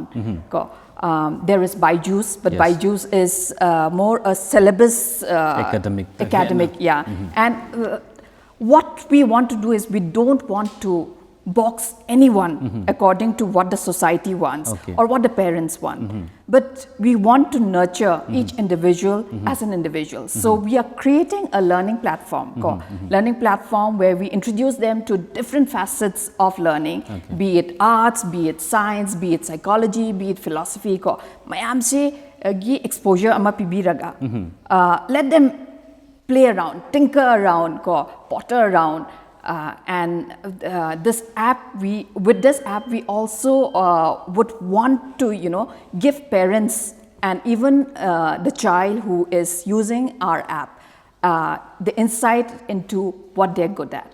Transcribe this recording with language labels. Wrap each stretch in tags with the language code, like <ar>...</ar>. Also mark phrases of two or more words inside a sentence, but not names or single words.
<en>There is Byju's, but Byju's is more a syllabus academic, and what we want to do is we don't want to box anyone according to what the society wants or what the parents want. But we want to nurture each individual as an individual. So we are creating a learning platform where we introduce them to different facets of learning, be it arts, be it science, be it psychology, be it philosophy.</en> <mni>Mayam se gi exposure ama pibiraga.</mni> <en>Let them play around, tinker around, potter around. And this app, with this app, we also would want to, give parents and even the child who is using our app the insight into what they're good at.</en>